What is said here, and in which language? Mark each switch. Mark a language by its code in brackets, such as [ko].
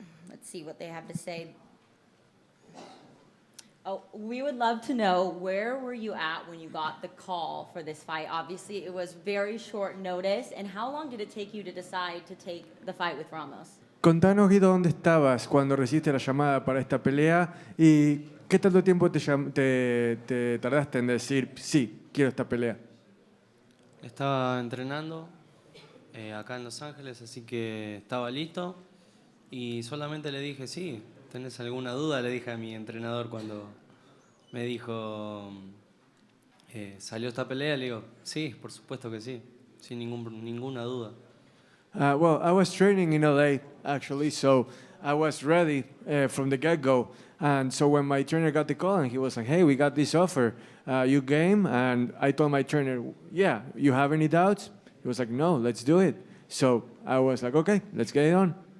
[en] Let's see what they have to say. Oh, we would love to know, where were you at when you got the call for this fight? Obviously, it was very short notice. And how long did it take you to decide to take the fight with Ramos? [es] Contanos, Guido, dónde estabas cuando recibiste la llamada para esta pelea y qué tanto tiempo te tardaste en decir, sí, quiero esta pelea. Estaba entrenando acá en Los Ángeles, así que estaba listo y solamente le dije, sí, ¿tenés alguna duda? Le dije a mi entrenador cuando me dijo, ¿salió esta pelea? Le digo, sí, por supuesto que sí, sin ninguna duda. [en] Well, I was training in LA, actually, so I was ready from the get-go. And so when my trainer got the call and he was like, hey, we got this offer, you game? And I told my trainer, yeah, you have any doubts? He was like, no, let's do it. So I was like, okay, let's get it on.